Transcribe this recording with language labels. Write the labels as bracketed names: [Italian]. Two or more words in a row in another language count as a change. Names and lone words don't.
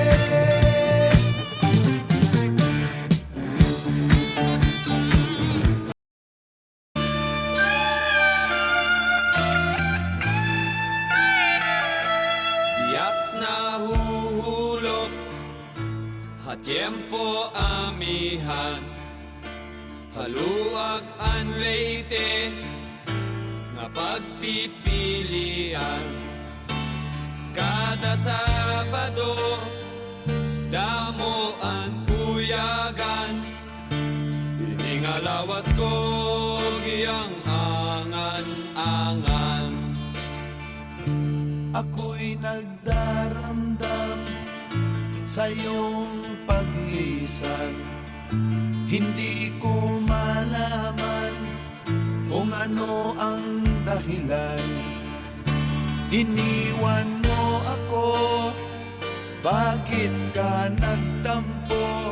[Waray] Tiyak na huhulog, hatyempo amihan, haluag an leite, nga pagpipilian. Kada Sabado, damo ang kuyagan, iningalawas ko giyang angan-angan. [Filipino] Ako'y nagdaramdam sa iyong paglisan. Hindi ko malaman kung ano ang dahilan. Iniwan mo ako, bakit ka nagtampo?